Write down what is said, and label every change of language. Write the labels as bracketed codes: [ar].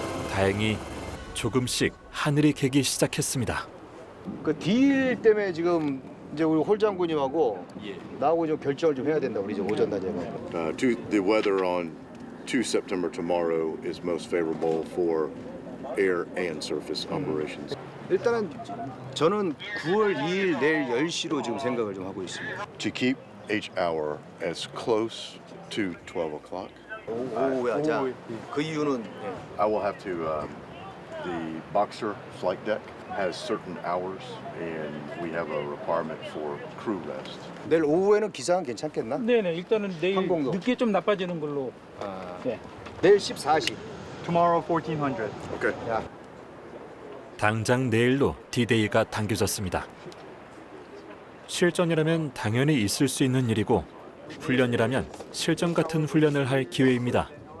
[ko] 다행히 조금씩 하늘이 개기 시작했습니다. 그 딜 때문에 지금 이제 우리 홀 장군님하고 나하고 좀 결정을 좀 해야 된다. 우리 이제 오전 단위가. [en] The weather on 2 September tomorrow is most favorable for air and surface operations. [ko] 일단은 저는 9월 2일 내일 10시로 지금 생각을 좀 하고 있습니다. [en] To keep each hour as close to 12 o'clock. [ko] 오야, 자, 그 이유는 [en] I will have to. The Boxer flight deck has certain hours, and we have a requirement for crew rest. [ko] 내일 오후에는 기상은 괜찮겠나? 네네, 일단은 내일 항공도. 늦게 좀 나빠지는 걸로. 네. 내일 14시. [en] Tomorrow 1400. Okay. [ko] 야. 당장 내일로 D-Day가 당겨졌습니다. 실전이라면 당연히 있을 수 있는 일이고 훈련이라면 실전 같은 훈련을 할 기회입니다.